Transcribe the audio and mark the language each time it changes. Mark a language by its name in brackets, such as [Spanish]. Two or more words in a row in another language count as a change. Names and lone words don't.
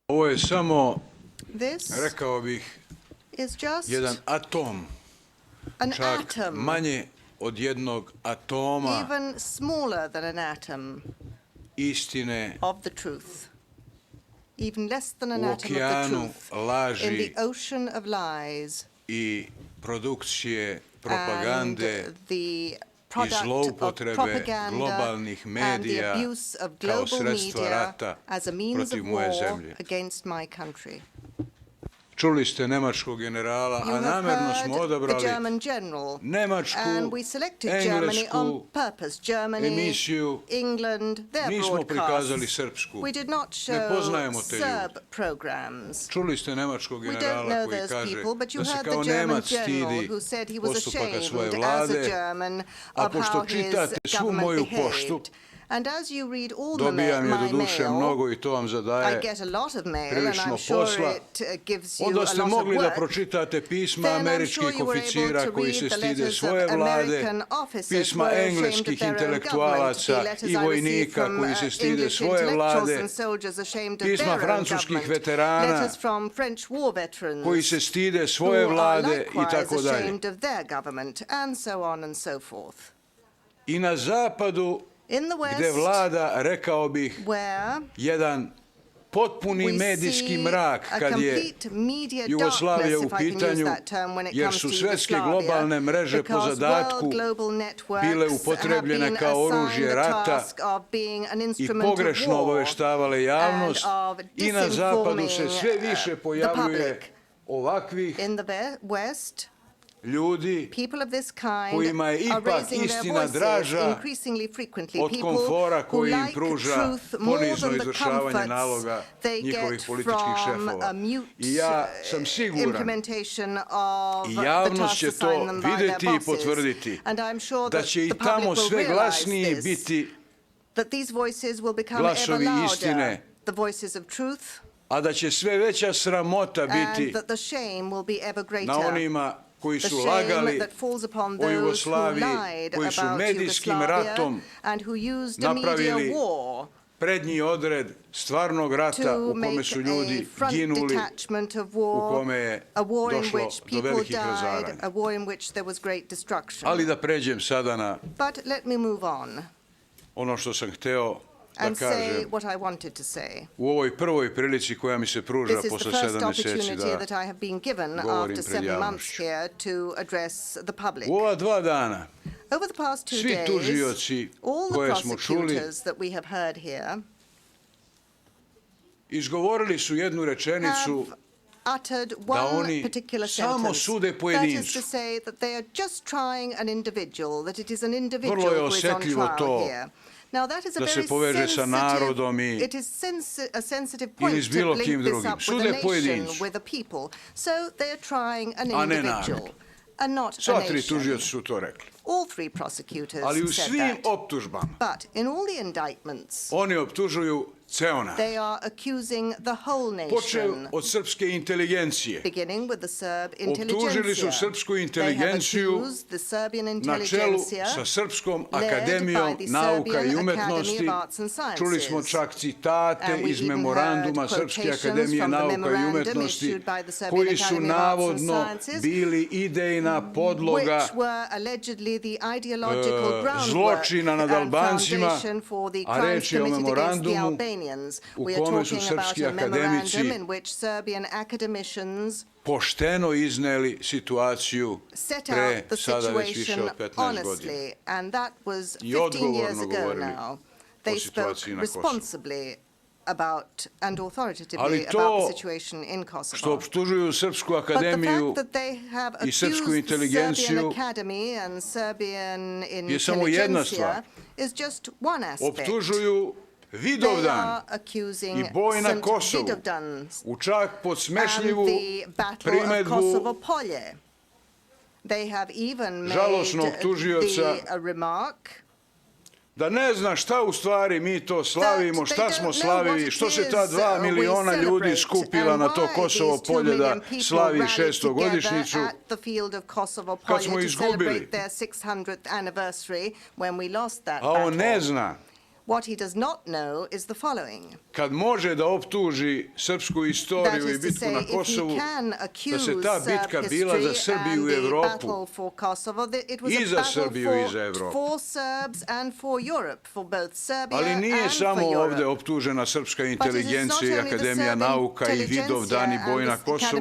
[Serbian] je samo, [English] This [Serbian] rekao bih, [English] is just [Serbian] jedan atom, [English] an [Serbian] čak [English] atom, [Serbian] manje od jednog atoma [English] even smaller than an atom [Serbian] istine [English] of the truth, even less than an [Serbian] u [English] atom of the [Serbian] okeanu [English] truth, in [Serbian] laži [English] the ocean of lies [Serbian] i produkcije propagande [English] and the [Serbian] i [English] product of [Serbian] zloupotrebe [English] propaganda [Serbian] globalnih [English] and the [Serbian] medija [English] abuse of [Serbian] kao [English] global [Serbian] sredstva [English] media [Serbian] rata [English] as a means [Serbian] protiv [English] of [Serbian] moje [English] war [Serbian] zemlje. [English] against my country. [Serbian] Čuli ste nemačkog generala, [English] You [Serbian] a [English] have [Serbian] namerno smo [English] heard the [Serbian] odabrali [English] German general, [Serbian] nemačku, [English] and we selected Germany on [Serbian] englesku [English] purpose. Germany, [Serbian] emisiju. [English] England, their [Serbian] Nismo prikazali [English] broadcasts. [Serbian] srpsku. [English] We did not [Serbian] Ne [English] show [Serbian] poznajemo te [English] Serb [Serbian] ljude. [English] programs. [Serbian] Čuli ste nemačkog [English] We don't [Serbian] generala [English] know [Serbian] koji [English] those [Serbian] kaže [English] people, but you [Serbian] da se [English] heard [Serbian] kao [English] the German [Serbian] Nemac [English] general [Serbian] stidi [English] who said he was [Serbian] postupaka svoje [English] ashamed as a [Serbian] vlade, [English] German [Serbian] a [English] of [Serbian] pošto [English] how his [Serbian] čitate svu [English] government [Serbian] moju poštu, [English] behaved. And as you read all [Serbian] dobijam je [English] my [Serbian] do duše [English] mail, [Serbian] mnogo i to vam [English] I [Serbian] zadaje [English] get a lot of mail, and [Serbian] prilično [English] I'm sure [Serbian] posla. [English] it gives you [Serbian] Onda [English] a [Serbian] ste [English] lot of [Serbian] mogli da [English] work. [Serbian] pročitate pisma [English] Then I'm [Serbian] američkih [English] sure you were able [Serbian] oficira [English] to [Serbian] koji [English] read [Serbian] se [English] the [Serbian] stide [English] letters [Serbian] svoje [English] of [Serbian] vlade, [English] American officers [Serbian] pisma [English] who are ashamed of [Serbian] engleskih [English] their own government, [Serbian] intelektualaca [English] the letters [Serbian] i [English] I received [Serbian] vojnika [English] from [Serbian] koji se stide [English] English [Serbian] svoje [English] intellectuals [Serbian] vlade, [English] and soldiers ashamed of [Serbian] pisma [English] their own [Serbian] francuskih [English] government, [Serbian] veterana [English] letters from French war veterans [Serbian] koji se stide svoje [English] who are [Serbian] vlade i [English] likewise [Serbian] tako dalje. [English] ashamed of their government, and so on and so forth. [Serbian] I na zapadu [English] In the West, [Serbian] gde vlada, rekao bih, [English] where [Serbian] jedan potpuni [English] we [Serbian] medijski [English] see [Serbian] mrak [English] a [Serbian] kad je [English] complete media [Serbian] Jugoslavija [English] darkness, [Serbian] u [English] if I can use [Serbian] pitanju, [English] that term, when it [Serbian] jer [English] comes [Serbian] su [English] to [Serbian] svetske [English] Yugoslavia, [Serbian] globalne mreže po [English] because [Serbian] zadatku [English] world global networks [Serbian] bile [English] have [Serbian] upotrebljene [English] been [Serbian] kao oružje [English] assigned the [Serbian] rata [English] task of being an [Serbian] i [English] instrument of [Serbian] pogrešno [English] war [Serbian] obaveštavale javnost [English] and of [Serbian] i na zapadu se [English] disinforming [Serbian] sve više [English] the [Serbian] pojavljuje [English] public. [Serbian] ovakvih [English] In the West, [Serbian] ljudi [English] people of this kind [Serbian] kojima je [English] are [Serbian] ipak [English] raising their [Serbian] istina [English] voices [Serbian] draža [English] increasingly frequently. [Serbian] od [English] People [Serbian] komfora [English] who [Serbian] koji im [English] like [Serbian] pruža [English] truth more [Serbian] ponizno [English] than the [Serbian] izvršavanje naloga [English] comforts they [Serbian] njihovih [English] get [Serbian] političkih [English] from [Serbian] šefova. [English] a mute [Serbian] I ja sam siguran [English] implementation of [Serbian] i [English] the [Serbian] javnost [English] tasks [Serbian] će [English] assigned [Serbian] to [English] them by their [Serbian] videti i [English] bosses. [Serbian] potvrditi [English] And I'm sure [Serbian] da [English] that [Serbian] će i [English] the public [Serbian] tamo [English] will [Serbian] sve [English] realize [Serbian] glasniji [English] this, [Serbian] biti [English] that these voices will become ever [Serbian] glasovi istine, [English] louder, the voices of truth, [Serbian] a da će sve veća sramota [English] and [Serbian] biti [English] that the shame will be ever greater. [Serbian] na onima koji [English] The [Serbian] su [English] shame [Serbian] lagali [English] that falls upon [Serbian] o [English] those who [Serbian] Jugoslaviji, [English] lied [Serbian] koji su [English] about [Serbian] medijskim [English] Yugoslavia [Serbian] ratom [English] and who used a media [Serbian] napravili [English] war [Serbian] prednji odred stvarnog rata [English] to [Serbian] u kome [English] make [Serbian] su [English] a [Serbian] ljudi [English] front [Serbian] ginuli, [English] detachment of [Serbian] u [English] war, [Serbian] kome je [English] a war in [Serbian] došlo [English] which [Serbian] do [English] people [Serbian] velikih [English] died, [Serbian] razaranja. [English] a war in which there was great destruction. [Serbian] Ali da pređem sada na [English] But let me move on [Serbian] ono što sam hteo da [English] and say [Serbian] kažem [English] what I wanted to say. [Serbian] u ovoj prvoj prilici koja mi se pruža [English] This is the [Serbian] posle [English] first [Serbian] 7 meseci [English] opportunity [Serbian] da [English] that I have been given [Serbian] govorim [English] after [Serbian] pred [English] 7 months [Serbian] javnošću. [English] here to address the public. [Serbian] U ova 2 dana [English] Over the past 2 [Serbian] svi [English] days, [Serbian] tužioci [English] all the [Serbian] koje smo čuli [English] prosecutors that we have heard here [Serbian] izgovorili su jednu rečenicu [English] have uttered [Serbian] da [English] one [Serbian] oni [English] particular [Serbian] samo [English] sentence. [Serbian] sude [English] That is [Serbian] pojedincu. [English] to say that they are just trying an individual, that it is an [Serbian] Vrlo [English] individual [Serbian] je [English] who is on [Serbian] osetljivo [English] trial [Serbian] to [English] here. Now that is a [Serbian] da se [English] very [Serbian] poveže sa narodom i [English] it is a sensitive point [Serbian] ili s bilo [English] to [Serbian] kim [English] link this [Serbian] drugim. [English] up with [Serbian] Sude [English] a nation, [Serbian] pojedincu. [English] with a people. So they are trying an [Serbian] A ne [English] individual [Serbian] narod. [English] and not a [Serbian] Sva 3 [English] nation. [Serbian] tužioca su to rekli. [English] All 3 prosecutors [Serbian] Ali u [English] said [Serbian] svim [English] that. [Serbian] optužbama [English] But in all the indictments, [Serbian] oni optužuju ceo narod. [English] they are accusing the whole [Serbian] Počev [English] nation, [Serbian] od srpske inteligencije. [English] beginning with the Serb [Serbian] Optužili su [English] intelligentsia. [Serbian] srpsku [English] They have [Serbian] inteligenciju [English] accused the Serbian [Serbian] na čelu [English] intelligentsia, [Serbian] sa Srpskom [English] led [Serbian] akademijom [English] by the [Serbian] nauka [English] Serbian [Serbian] i [English] Academy [Serbian] umetnosti. [English] of Arts and Sciences. [Serbian] Čuli smo čak citate [English] And we [Serbian] iz [English] even [Serbian] memoranduma [English] heard [Serbian] Srpske [English] quotations [Serbian] akademije [English] from the [Serbian] nauka i [English] memorandum [Serbian] umetnosti [English] issued by the Serbian [Serbian] koji su [English] Academy of Arts and [Serbian] navodno [English] Sciences, [Serbian] bili idejna podloga [English] which were allegedly the ideological groundwork [Serbian] zločina nad [English] and [Serbian] Albancima, [English] foundation for the [Serbian] a [English] crimes [Serbian] reč je o [English] committed against the [Serbian] memorandumu [English] Albanians. [Serbian] u [English] We are [Serbian] kome su [English] talking about [Serbian] srpski [English] a memorandum [Serbian] akademici [English] in which Serbian academicians [Serbian] pošteno izneli situaciju [English] set [Serbian] pre [English] out the [Serbian] sada već više [English] situation [Serbian] od 15 godina. [English] honestly, and that was [Serbian] I [English] 15 years [Serbian] odgovorno [English] ago [Serbian] govorili [English] now. [Serbian] o [English] They spoke [Serbian] situaciji na Kosovu. [English] responsibly about and authoritatively [Serbian] Ali to [English] about the situation in Kosovo. [Serbian] što optužuju Srpsku [English] But the [Serbian] akademiju [English] fact that they have [Serbian] i Srpsku [English] accused the [Serbian] inteligenciju [English] Serbian Academy and Serbian [Serbian] je samo jedna stvar. [English] intelligentsia is just one aspect. [Serbian] Optužuju [English] They [Serbian] Vidovdan [English] are accusing [Serbian] i boj na [English] St. [Serbian] Kosovu [English] Vidovdan's [Serbian] u čak podsmešljivu [English] and the battle of [Serbian] primedbu [English] Kosovo Polje. They have even made [Serbian] žalosnog tužioca [English] the remark [Serbian] da ne zna šta u stvari mi to slavimo, [English] that [Serbian] šta [English] they [Serbian] smo [English] don't know [Serbian] slavili, [English] what [Serbian] što [English] it [Serbian] se ta [English] is, 2 we [Serbian] miliona ljudi [English] celebrate [Serbian] skupila [English] and [Serbian] na to [English] why [Serbian] Kosovo [English] these 2 [Serbian] polje da [English] million people [Serbian] slavi [English] rallied 600. together [Serbian] godišnjicu. [English] at the field of Kosovo [Serbian] Kad [English] Polje [Serbian] smo [English] to [Serbian] izgubili. [English] celebrate their 600th anniversary when we lost that [Serbian] A on ne [English] battle. [Serbian] zna [English] What he does not know is the following. [Serbian] Kad može da optuži srpsku istoriju i bitku na Kosovu, da se ta bitka bila za Srbiju i Evropu, i za Srbiju i za Evropu. Ali nije samo ovde optužena srpska inteligencija i Akademija nauka i Vidovdan i boj na Kosovu.